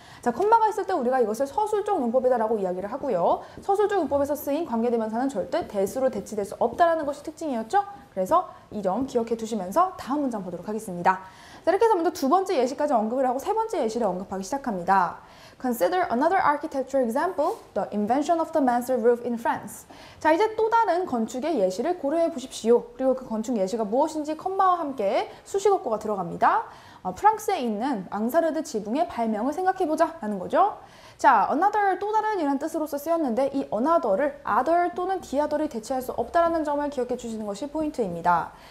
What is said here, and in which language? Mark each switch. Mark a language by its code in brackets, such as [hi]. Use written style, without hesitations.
[ko] 자, 컴마가 있을 때 우리가 이것을 서술적 문법이다라고 이야기를 하고요. 서술적 문법에서 쓰인 관계대명사는 절대 대수로 대치될 수 없다라는 것이 특징이었죠. 그래서 이 점 기억해 두시면서 다음 문장 보도록 하겠습니다. 자, 이렇게 해서 먼저 두 번째 예시까지 언급을 하고 세 번째 예시를 언급하기 시작합니다. [en] Consider another architecture example, the invention of the mansard roof in France. [ko] 자, 이제 또 다른 건축의 예시를 고려해 보십시오. 그리고 그 건축 예시가 무엇인지 컴마와 함께 수식어구가 들어갑니다. 프랑스에 있는 앙사르드 지붕의 발명을 생각해보자 라는 거죠. 자, another 또 다른 이라는 뜻으로서 쓰였는데 이 another를 other 또는 the other이 대체할 수 없다라는 점을 기억해 주시는 것이 포인트입니다.